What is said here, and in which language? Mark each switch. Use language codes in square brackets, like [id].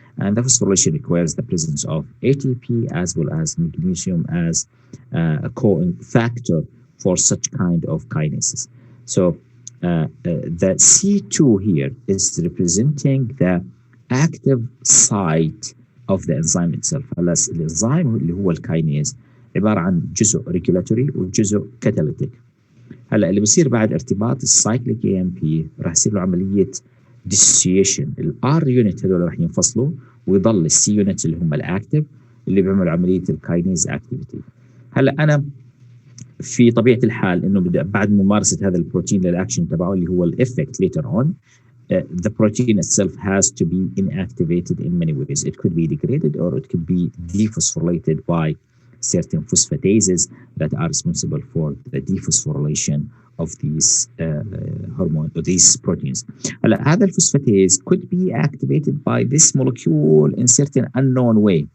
[en] And the phosphorylation requires the presence of ATP as well as magnesium as a co-factor for such kind of kinases. So the C2 here is representing the active site of the enzyme itself. [ar] هلا الانزيم اللي هو الكاينيز عباره عن جزء ريجولاتوري وجزء كاتاليتيك. هلا اللي بصير بعد ارتباط السايكليك اي ام بي راح يصير له عمليه ديسوسيشن. الار يونت هذول راح ينفصلوا ويضل السي يونت اللي هم الاكتف اللي بيعملوا عمليه الكاينيز اكتيفيتي. هلا انا في طبيعه الحال انه بعد ممارسه هذا البروتين للاكشن تبعه اللي هو الافكت [en] later on, the protein itself has to be inactivated in many ways. It could be degraded or it could be dephosphorylated by certain phosphatases that are responsible for the dephosphorylation of these hormones or these proteins. هذا الphosphatase could be activated by this molecule in certain unknown way.